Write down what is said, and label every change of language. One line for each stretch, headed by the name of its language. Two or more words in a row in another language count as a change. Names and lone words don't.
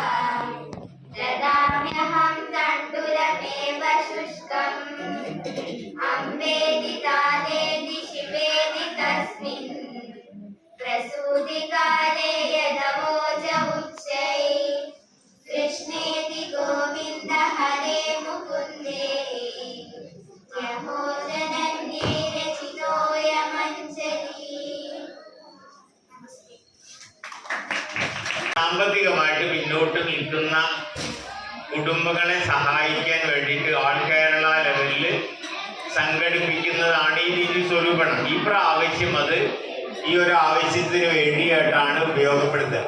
Sanskrit: ददाम्यहं तण्डुलमेव शुष्कम् अम्बेति तानेति शिवेति तस्मिन् प्रसूतिकाले यदवोच उच्चै कृष्णेति गोविन्द हरे मुकुन्दे यहो जनन्ये रचितोऽयमञ्जली
Malayalam: സാമ്പത്തികമായിട്ട് പിന്നോട്ട് നിൽക്കുന്ന കുടുംബങ്ങളെ സഹായിക്കാൻ വേണ്ടിയിട്ട് ഓൾ കേരള ലെവലിൽ സംഘടിപ്പിക്കുന്നതാണ് ഈ നിധി സ്വരൂപണം. ഈ പ്രാവശ്യം അത് ഈ ഒരു ആവശ്യത്തിന് വേണ്ടിയിട്ടാണ് ഉപയോഗപ്പെടുത്തുക.